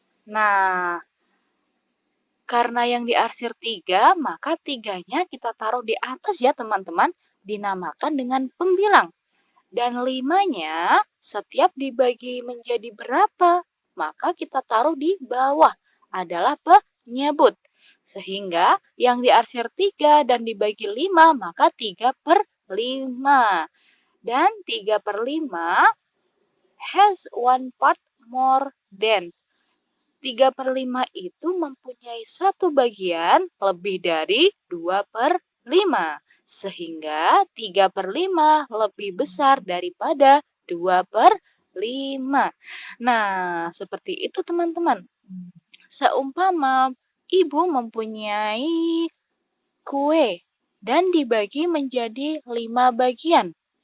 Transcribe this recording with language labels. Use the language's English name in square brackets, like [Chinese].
[Indonesian] Nah, karena yang diarsir 3, maka 3-nya kita taruh di atas ya teman-teman, dinamakan dengan pembilang. Dan 5-nya setiap dibagi menjadi berapa, maka kita taruh di bawah adalah penyebut. Sehingga yang diarsir 3 dan dibagi 5, maka 3/5. Dan [English] 3/5 has one part more than. [Indonesian] 3/5 itu mempunyai satu bagian lebih dari 2/5. Sehingga 3/5 lebih besar daripada 2/5. Nah, seperti itu teman-teman. Seumpama ibu mempunyai kue dan dibagi menjadi 5 bagian.